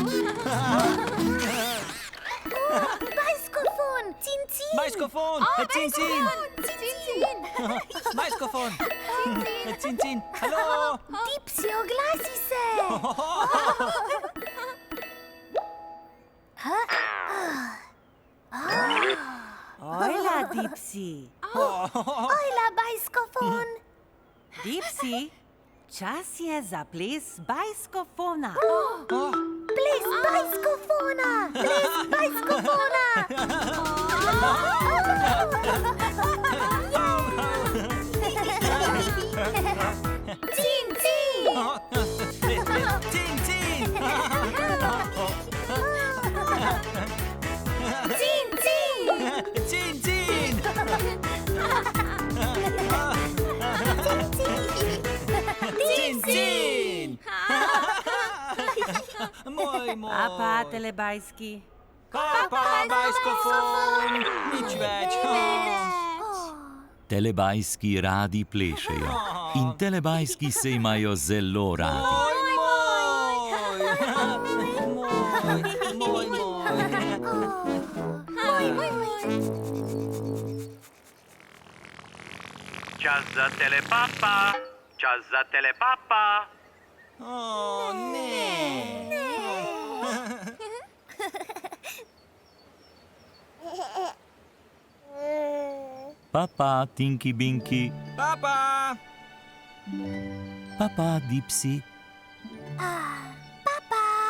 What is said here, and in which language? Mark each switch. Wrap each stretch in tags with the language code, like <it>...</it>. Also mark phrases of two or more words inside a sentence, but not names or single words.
<sl>Bajskofon. Cin cin. Bajskofon! Cin, cin! Cin. Bajskofon! Cin, cin! Hallo! Dipsy, oglasi se. Ojla, Dipsy. Ojla, bajskofon. Dipsy, čas je za ples bajskofona. Ples bajskofona. Ples bajskofona. Cin, cin. Cin, cin! Cin, cin. Cin, cin! Cin, cin! Moj, moj! Papa, telebajski. Papa, bajskofon! Nič več! Telebajski radi plešejo in telebajski se imajo zelo radi. Moj, Čas za telepapa! Čas za telepapa! O, ne! Papa, Tinky Binky. Papa! Papa, Dipsy. Papa.</sl>